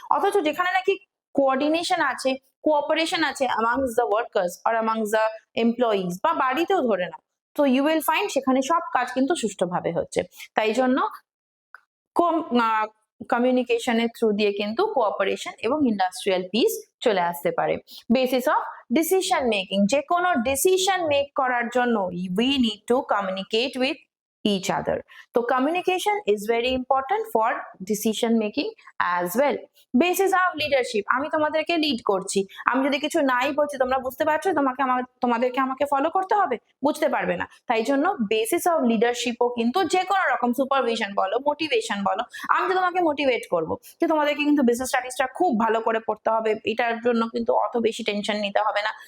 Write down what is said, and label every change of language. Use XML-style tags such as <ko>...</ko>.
<bn>অথচ যেখানে নাকি কোঅর্ডিনেশন আছে, কোঅপারেশন আছে</bn> <en>amongst the workers or amongst the employees</en> <bn>বা বাড়িতেও ধরে নাও, তো</bn> <en>you will find</en> <bn>সেখানে সব কাজ কিন্তু সুষ্ঠুভাবে হচ্ছে। তাই জন্য কমিউনিকেশনের থ্রু দিয়ে কিন্তু কোঅপারেশন এবং ইন্ডাস্ট্রিয়াল পিস চলে আসতে পারে।</bn> <en>basis of decision making,</en> <bn>যে কোনো ডিসিশন মেক করার জন্য</bn> <en>we need to communicate with each other. So communication is very important for decision making as well. Basis of leadership,</en> <bn>আমি তোমাদেরকে লিড করছি, আমি যদি কিছু নাই বলছি, তোমরা বুঝতে পারছো তোমাদেরকে আমাকে ফলো করতে হবে, বুঝতে পারবে না। তাই জন্য বেসিস অফ লিডারশিপও কিন্তু যে কোনো রকম সুপারভিশন বলো, মোটিভেশন বলো, আমি তো তোমাকে মোটিভেট করবো যে তোমাদেরকে কিন্তু বিজনেস স্টাডিজটা খুব ভালো করে পড়তে হবে, এটার জন্য কিন্তু অত বেশি টেনশন নিতে হবে না।</bn>